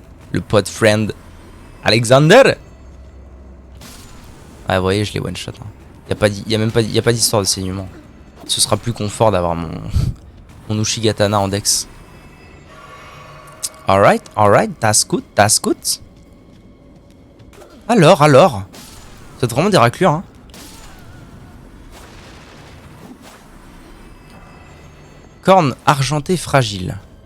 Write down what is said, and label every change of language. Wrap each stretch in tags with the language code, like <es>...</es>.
<fr>Le pod friend Alexander. Ah vous voyez, je l'ai one shot. Hein. Y a pas d'histoire de saignement. Ce sera plus confort d'avoir mon Ushigatana en dex.</fr> <en>Alright, that's good, that's good.</en> <fr>Alors. C'est vraiment des raclures, hein. Corne argentée fragile.</fr>